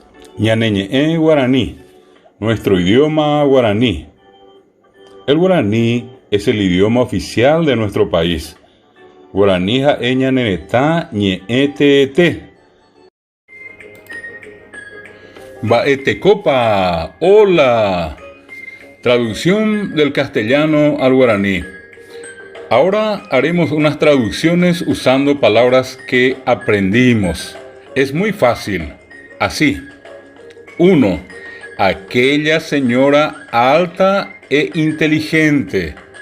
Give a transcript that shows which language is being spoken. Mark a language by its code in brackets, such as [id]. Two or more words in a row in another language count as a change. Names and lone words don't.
[gn] Ñaneñe'e guaraní, [es] nuestro idioma guaraní. El guaraní es el idioma oficial de nuestro país. [gn] Guaraní ja'e ñanenetã ñe'ẽ teete. Mba'etekopa, hola. [es] Traducción del castellano al guaraní. Ahora haremos unas traducciones usando palabras que aprendimos. Es muy fácil. Así. 1. Aquella señora alta e inteligente.